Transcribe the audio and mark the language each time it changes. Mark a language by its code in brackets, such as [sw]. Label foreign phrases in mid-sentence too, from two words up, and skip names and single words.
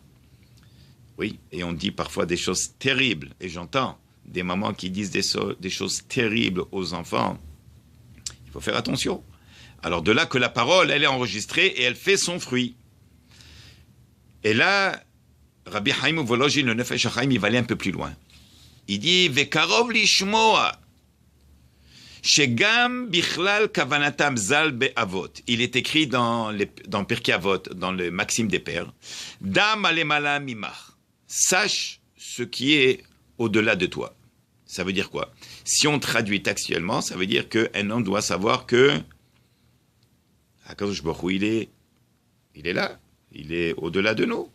[fr] Oui, et on dit parfois des choses terribles, et j'entends des mamans qui disent des choses terribles aux enfants. Il faut faire attention. Alors de là que la parole, elle est enregistrée et elle fait son fruit. Et là, Rabbi Chaim Volozhin, le Nefesh HaChaim, il va aller un peu plus loin. Il dit, [he] וקרוב לשמוע, שגם בכלל כוונתם ז"ל באבות. [fr] Il est écrit dans Pirkei Avot, dans le Maxime des Pères, [he] דע מה למעלה ממך. [fr] Sache ce qui est au-delà de toi. Ça veut dire quoi? Si on traduit textuellement, ça veut dire qu'un homme doit savoir que [he] הקדוש ברוך הוא, [fr] il est là, il est au-delà de nous.